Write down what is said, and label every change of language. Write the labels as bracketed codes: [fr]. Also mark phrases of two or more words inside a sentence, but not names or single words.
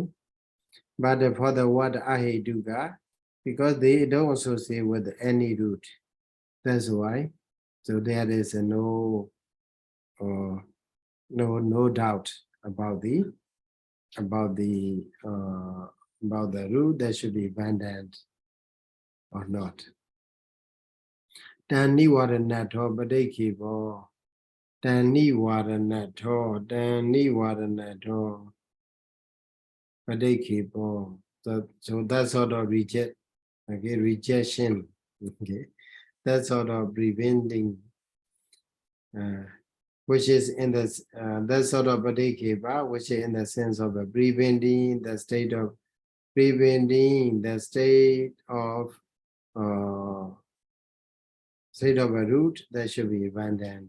[en] But for the word aheduka, because they don't associate with any root, that's why. So there is a no doubt about the root that should be abandoned or not. [pi] Tan nivaranato padekhepo. Tan nivaranato. Padeke. [en] So that sort of rejection. Okay, that sort of preventing, which is in the that sort of padeke, which is in the sense of preventing the state of state of a root that should be abandoned.